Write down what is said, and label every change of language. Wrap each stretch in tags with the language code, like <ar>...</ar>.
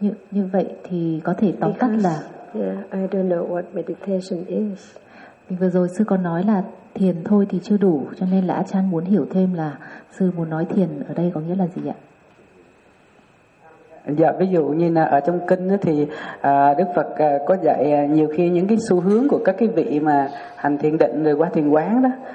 <vi>Như vậy thì có thể tóm tắt là</vi> <en>I don't know what meditation is.</en> <vi>Vì vừa rồi sư có nói là thiền thôi thì chưa đủ, cho nên là A-chan muốn hiểu thêm là sư muốn nói thiền ở đây có nghĩa là gì ạ? Dạ, ví dụ như là ở trong kinh thì Đức Phật có dạy nhiều khi những cái xu hướng của các cái vị mà hành thiền định rồi qua thiền quán đó.</vi>